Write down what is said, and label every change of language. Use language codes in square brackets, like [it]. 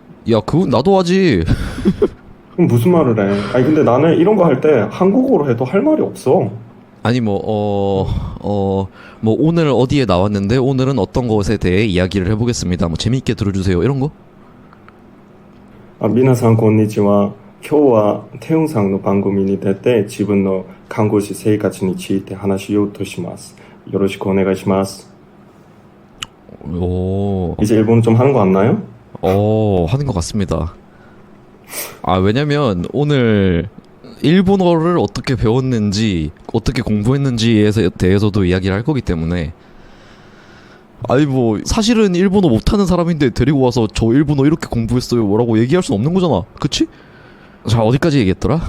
[ko] 야, 그거 나도 하지. 그럼 무슨 말을 해? 아니 근데 나는 이런 거 할 때 한국어로 해도 할 말이 없어. 아니 뭐 오늘 어디에 나왔는데 오늘은 어떤 것에 대해 이야기를 해보겠습니다. 뭐 재미있게 들어주세요. 이런 거? [ja] 미나상 곤니치와. 今日はテヨンさんの番組に出て自分の看護師生活について話しようとします。よろしくお願いします。 [ko] 이제 일본어 좀 하는 거 같나요? 하는 것 같습니다. 왜냐면 오늘 일본어를 어떻게 배웠는지 어떻게 공부했는지에 대해서도 이야기를 할 거기 때문에 뭐 사실은 일본어 못하는 사람인데 데리고 와서 저 일본어 이렇게 공부했어요 뭐라고 얘기할 순 없는 거잖아. 그치? 자, 어디까지 얘기했더라?